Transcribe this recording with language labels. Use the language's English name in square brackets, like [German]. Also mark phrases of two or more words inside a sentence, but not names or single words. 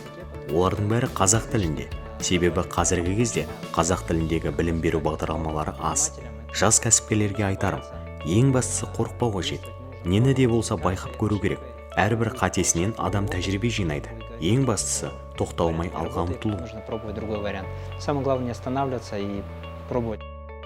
[Kazakh] Олардың бәрі қазақ тілінде. Себебі қазіргі кезде қазақ тіліндегі білім беру бағдарламалары аз. Жас кәсіпкерлерге айтарым, ең бастысы қорықпау қажет. Нені де болса байқап көру керек. Әрбір қатесінен адам тәжірибе жинайды. Ең бастысы тоқталмай алға ұмтылу. [Russian] Нужно пробовать другой вариант. Самое главное не останавливаться и пробовать.